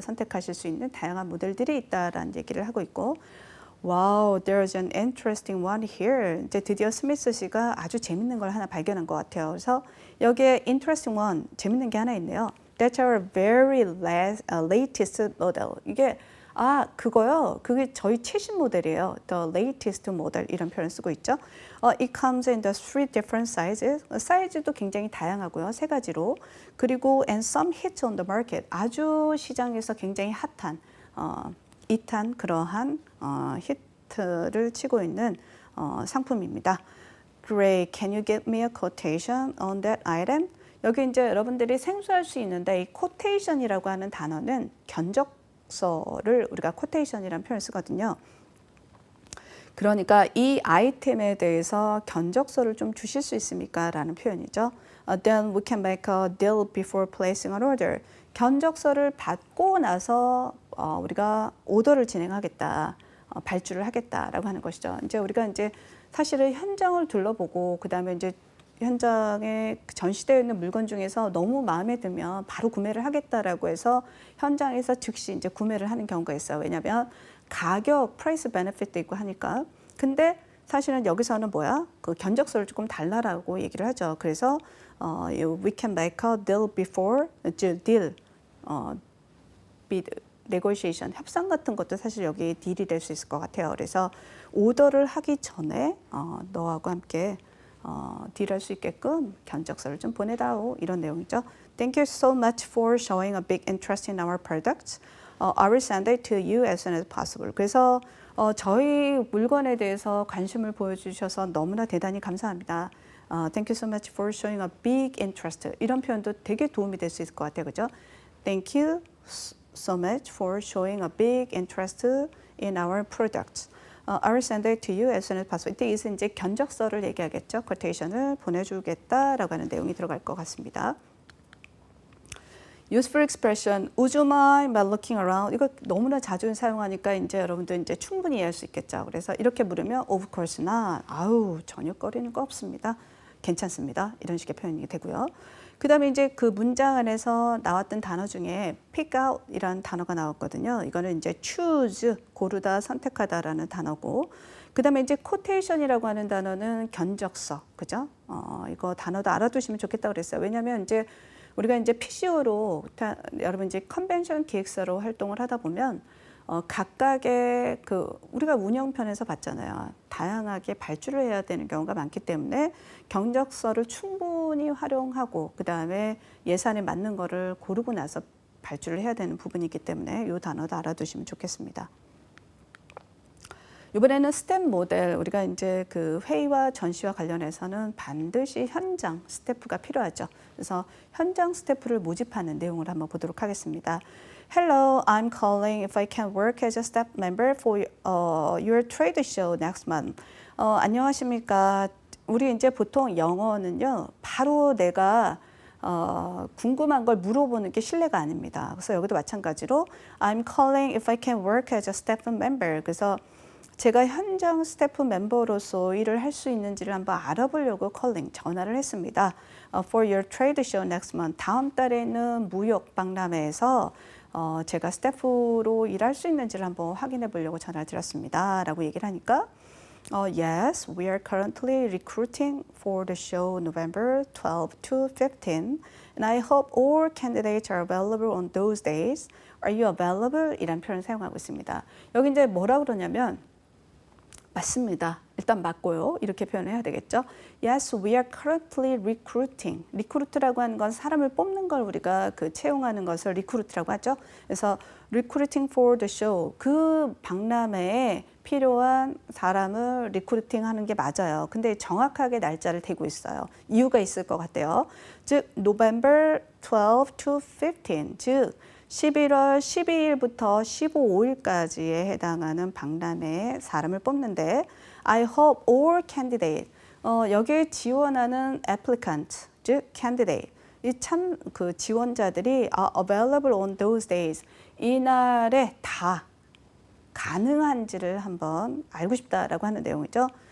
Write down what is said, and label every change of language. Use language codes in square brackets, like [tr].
[ko] 선택하실 수 있는 다양한 모델들이 있다라는 얘기를 하고 있고 [en] Wow, there's an interesting one here. [ko] 이제 드디어 스미스 씨가 아주 재밌는 걸 하나 발견한 것 같아요. 그래서 여기에 interesting one, 재밌는 게 하나 있네요. [en] That's our very latest model. [ko] 이게 그거요. 그게 저희 최신 모델이에요. [en] The latest model [ko] 이런 표현 쓰고 있죠. [en] It comes in the 3 different sizes. [ko] 사이즈도 굉장히 다양하고요. 3가지로. 그리고 [en] and some hits on the market. [ko] 아주 시장에서 굉장히 핫한 잇한 그러한 히트를 치고 있는 상품입니다. [en] Great. Can you give me a quotation on that item? [ko] 여기 이제 여러분들이 생소할 수 있는데 이 quotation이라고 하는 단어는 견적서를 우리가 quotation이라는 표현을 쓰거든요. 그러니까 이 아이템에 대해서 견적서를 좀 주실 수 있습니까? 라는 표현이죠. [en] Then we can make a deal before placing an order. [ko] 견적서를 받고 나서 우리가 오더를 진행하겠다, 발주를 하겠다라고 하는 것이죠. 이제 우리가 이제 사실은 현장을 둘러보고 그 다음에 이제 현장에 전시되어 있는 물건 중에서 너무 마음에 들면 바로 구매를 하겠다라고 해서 현장에서 즉시 이제 구매를 하는 경우가 있어요. 왜냐하면 가격, 프라이스 베네핏도 있고 하니까. 근데 사실은 여기서는 그 견적서를 조금 달라라고 얘기를 하죠. 그래서 [en] we can make a deal before deal, bid, negotiation, [ko] 협상 같은 것도 사실 여기 딜이 될 수 있을 것 같아요. 그래서 오더를 하기 전에 너하고 함께 딜할 수 있게끔 견적서를 좀 보내다오 이런 내용이죠. [en] Thank you so much for showing a big interest in our products. I will send it to you as soon as possible. [ko] 그래서 저희 물건에 대해서 관심을 보여주셔서 너무나 대단히 감사합니다. [en] Thank you so much for showing a big interest. [ko] 이런 표현도 되게 도움이 될 수 있을 것 같아요. 그죠? [en] Thank you so much for showing a big interest in our products. I will send it to you as soon as possible. [ko] 이때 이제 견적서를 얘기하겠죠. quotation을 보내주겠다라고 하는 내용이 들어갈 것 같습니다. [en] Useful expression, would you mind by looking around? [ko] 이거 너무나 자주 사용하니까 이제 여러분들 이제 충분히 이해할 수 있겠죠. 그래서 이렇게 물으면 [en] of course not. [ko] 전혀 꺼리는 거 없습니다. 괜찮습니다. 이런 식의 표현이 되고요. 그 다음에 이제 그 문장 안에서 나왔던 단어 중에 pick out 이라는 단어가 나왔거든요. 이거는 이제 choose, 고르다, 선택하다라는 단어고, 그 다음에 이제 quotation이라고 하는 단어는 견적서, 그죠? 이거 단어도 알아두시면 좋겠다고 그랬어요. 왜냐하면 이제 우리가 이제 PCO로 여러분 이제 컨벤션 기획사로 활동을 하다 보면 각각의 우리가 운영편에서 봤잖아요. 다양하게 발주를 해야 되는 경우가 많기 때문에 견적서를 충분히 활용하고 그 다음에 예산에 맞는 거를 고르고 나서 발주를 해야 되는 부분이기 때문에 이 단어도 알아두시면 좋겠습니다. 이번에는 스텝 모델, 우리가 이제 그 회의와 전시와 관련해서는 반드시 현장 스태프가 필요하죠. 그래서 현장 스태프를 모집하는 내용을 한번 보도록 하겠습니다. [en] Hello, I'm calling if I can work as a staff member for your trade show next month. [ko] 안녕하십니까. 우리 이제 보통 영어는요, 바로 내가 궁금한 걸 물어보는 게 신뢰가 아닙니다. 그래서 여기도 마찬가지로 [en] I'm calling if I can work as a staff member. [ko] 그래서 제가 현장 스태프 멤버로서 일을 할 수 있는지를 한번 알아보려고 calling, 전화를 했습니다. [en] For your trade show next month. [ko] 다음 달에는 무역 박람회에서 제가 스태프로 일할 수 있는지를 한번 확인해 보려고 전화를 드렸습니다. 라고 얘기를 하니까 [en] Yes, we are currently recruiting for the show November 12 to 15 and I hope all candidates are available on those days. Are you available? [ko] 이란 표현을 사용하고 있습니다. 여기 이제 뭐라 그러냐면 맞습니다. 일단 맞고요. 이렇게 표현을 해야 되겠죠. [en] Yes, we are currently recruiting. [ko] 리크루트라고 하는 건 사람을 뽑는 걸 우리가 채용하는 것을 리크루트라고 하죠. 그래서 [en] recruiting for the show. [ko] 그 박람회에 필요한 사람을 리크루팅하는 게 맞아요. 근데 정확하게 날짜를 대고 있어요. 이유가 있을 것 같아요. 즉, [en] November 12 to 15. [ko] 즉, 11월 12일부터 15일까지에 해당하는 박람회에 사람을 뽑는데 [en] I hope all candidate [ko] 여기에 지원하는 applicant 즉 candidate 이 참 그 지원자들이 [en] are available on those days [ko] 이날에 다 가능한지를 한번 알고 싶다라고 하는 내용이죠.